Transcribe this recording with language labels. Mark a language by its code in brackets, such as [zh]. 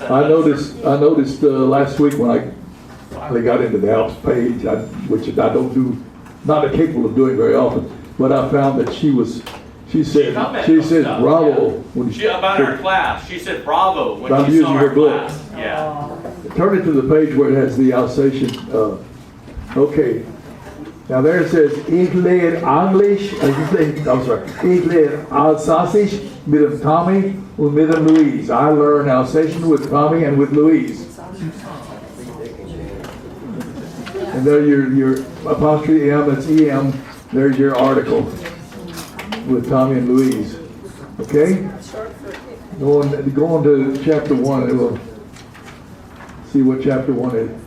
[en] I noticed last week when I finally got into the ALPS page, which I don't do, not capable of doing very often, but I found that she said bravo. Yeah. About our class. She said bravo when I'm she saw using our her book. class. Yeah. Turn it to the page where it has the Alsatian, okay. Now there it says, [gsw] ich lehre Englisch, [en] I'm sorry, [gsw] ich lehre Alsatisch mit dem Tommy und mit dem Louise. [en] I learn Alsatian with Tommy and with Louise. And there your apostrophe M, it's EM, there's your article with Tommy and Louise. Okay? Go on to chapter 1 and we'll see what chapter 1 is.